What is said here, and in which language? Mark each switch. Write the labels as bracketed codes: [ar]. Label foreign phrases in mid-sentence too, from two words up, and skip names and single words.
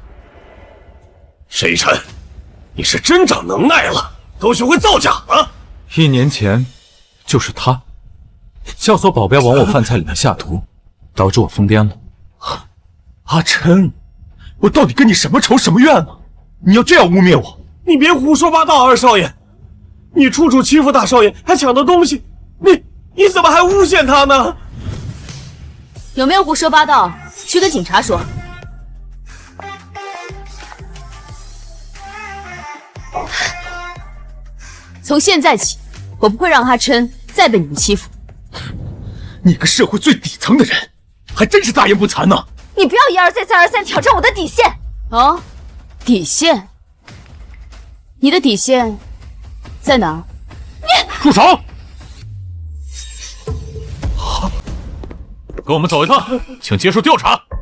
[zh] 沈逸琛，你是真長能耐了，都學會造假了。 1年前，就是他，教唆保鏢往我飯菜裡面下毒，導致我瘋癲了。阿琛，我到底跟你什麼仇什麼怨呢？你要這樣污衊我？你別胡說八道，二少爺，你處處欺負大少爺，還搶到東西，你怎麼還誣陷他呢？有沒有胡說八道？去跟警察說。從現在起，我不會讓阿琛再被你們欺負。你個社會最底層的人，還真是大言不慚呢！你不要一而再再而三挑戰我的底線。哦，底線？你的底線在哪？住手！跟我們走一趟，請接受調查。